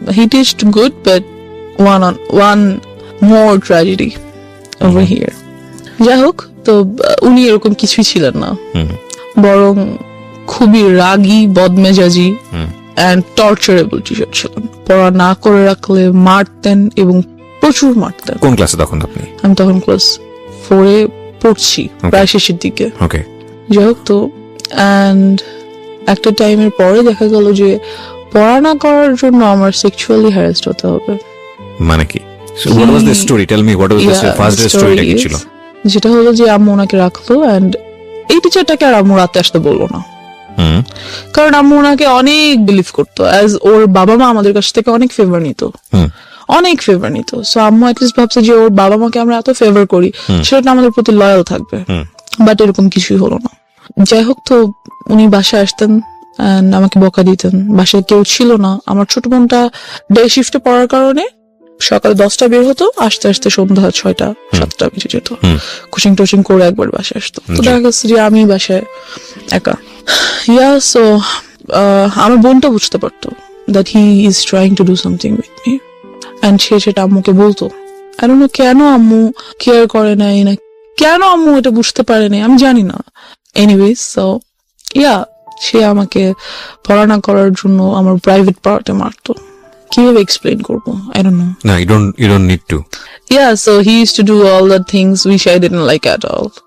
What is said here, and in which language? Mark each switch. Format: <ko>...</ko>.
<en>He teached good, but one more tragedy over here.</en> <bn>যাই হোক, তো উনি এরকম কিছুই ছিলেন না, বরং খুবই রাগী, বদমেজাজি</bn> <en>and torturable</en> <bn>টিচার ছিলেন। পড়া না করে রাখলে মারতেন, এবং প্রচুর মারতেন। কোন ক্লাসে তখন আপনি? আমি তখন ক্লাস 4-এ পড়ছি, প্রায় শেষের দিকে। ওকে। যাই হোক, তো অ্যান্ড একটা টাইমের পরে দেখা গেল যে পড়া না করার জন্য আমার সেক্সুয়ালি হ্যারাসড হতে হবে। মানে কি?</bn> <en>What was the story? Tell me, what was the first day story</en> <bn>কি ছিল? যেটা হলো যে আম্মু ওনাকে রাখলো, এন্ড এই টিচারটাকে আর আম্মু রাতে আসতে বললো না, কারণ আম্মু ওনাকে অনেক বিলিভ করতো, অ্যাজ ওর বাবা মা আমাদের কাছ থেকে অনেক ফেভার নিত, অনেক ফেভার নিত। সো আম্মু অ্যাটলিস্ট ভাবছে যে ওর বাবা মাকে আমরা এত ফেভার করি, সেটা আমাদের প্রতি লয়াল থাকবে। বাট এরকম কিছুই হলো না। যাই হোক, তো উনি বাসায় আসতেন and আমাকে বকা দিতেন। বাসায় কেউ ছিল না, আমার ছোট বোনটা ডে শিফটে পড়ার কারণে সকাল 10টা বের হতো, আস্তে আস্তে সন্ধ্যা 6টা 7টা বেজে যেত। কোচিং টোচিং করে একবার বাসায় আসতো, তো দেখা গেছে যে আমি বাসায় একা। সো আমার বোনটা বুঝতে পারতো</bn> <en>that he is trying to do something with me,</en> <bn>and সে সেটা আম্মুকে বলতো।</bn> <en>I don't know</en> <bn>কেন আম্মু কেয়ার করে নাই, না কেন আম্মু এটা বুঝতে পারে নাই, আমি জানি না। এনিওয়েজ, সো সে আমাকে পড়া না করার জন্য আমার প্রাইভেট পড়াতে মারতো। কিভাবে এক্সপ্লেইন করবো,</bn> <en>I don't know. না, you don't need to. So he used to do all the things which I didn't like at all.</en>